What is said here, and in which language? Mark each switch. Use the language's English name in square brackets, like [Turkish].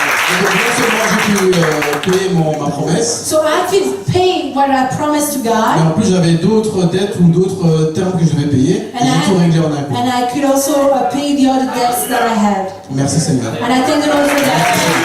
[French] Et donc, non seulement j'ai pu payer ma promesse, [English] as given. So I could pay what I promised to [French] mais [English] God, [French] en plus j'avais d'autres dettes ou d'autres termes que je devais payer, et j'ai tout réglé en un coup. [English] and I could also pay the other debts that I had. [French] Merci Seigneur. [English] And I thank the Lord for that.